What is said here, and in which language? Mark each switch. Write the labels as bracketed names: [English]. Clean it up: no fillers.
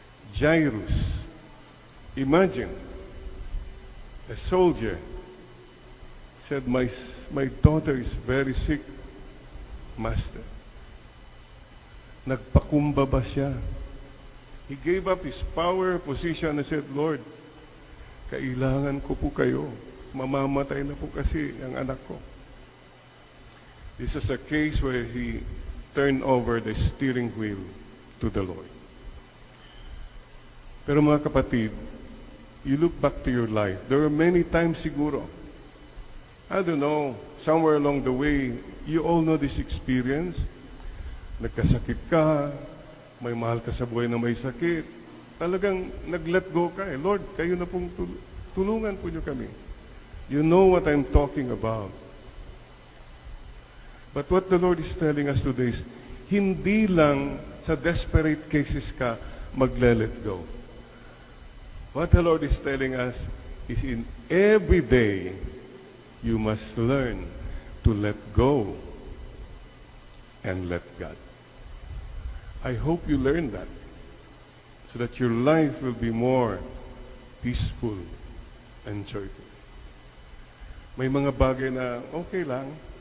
[English] Jairus, imagine, a soldier said, my daughter is very sick, Master. [Filipino] Nagpakumbaba siya. [English] He gave up his power, position, and said, Lord, [Filipino] kailangan ko po kayo. Mamamatay na po kasi ang anak ko. [English] This is a case where he turned over the steering wheel to the Lord. [Filipino] Pero mga kapatid, [English] you look back to your life, there are many times [Filipino] siguro, [English] I don't know, somewhere along the way, you all know this experience. [Filipino] Nagkasakit ka, may mahal ka sa buhay na may sakit. Talagang nag-let go ka eh. Lord, kayo na pong tulungan po niyo kami. [English] You know what I'm talking about. But what the Lord is telling us today is, [Filipino] hindi lang sa desperate cases ka mag-let go. [English] What the Lord is telling us is in every day, you must learn to let go and let God. I hope you learn that so that your life will be more peaceful and joyful. [Filipino] May mga bagay na okay lang.